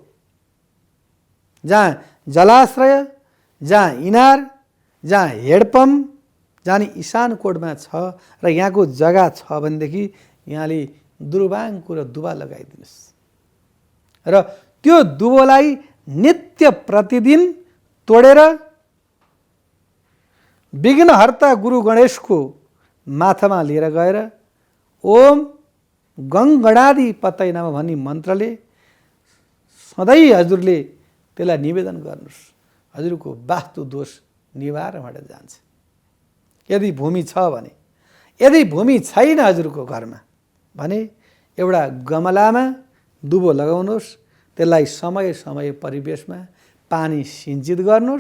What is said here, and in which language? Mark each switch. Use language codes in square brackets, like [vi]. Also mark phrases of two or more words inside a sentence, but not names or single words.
[ne] जहाँ जलाश्रय, जहाँ इनार, जहाँ हेडपम्प, जहाँ ईशान कोणमा छ र यहाँको जग्गा छ भनेदेखि यहाँले दुर्वाङको र दुबा लगाइदिनुहोस् र त्यो दुबोलाई नित्य प्रतिदिन तोडेर विघ्नहर्ता गुरु गणेशको माथामा लिएर गएर [sa] ओम गङ्गणादि पतय नमः [ne] भन्ने मन्त्रले सधैँ हजुरले त्यसलाई निवेदन गर्नुहोस्। हजुरको वास्तु दोष निवारण भएर जान्छ। यदि भूमि छ भने, यदि भूमि छैन हजुरको घरमा भने एउटा गमलामा दुबो लगाउनुहोस्, त्यसलाई समय समय परिवेशमा पानी सिञ्चित गर्नुहोस्।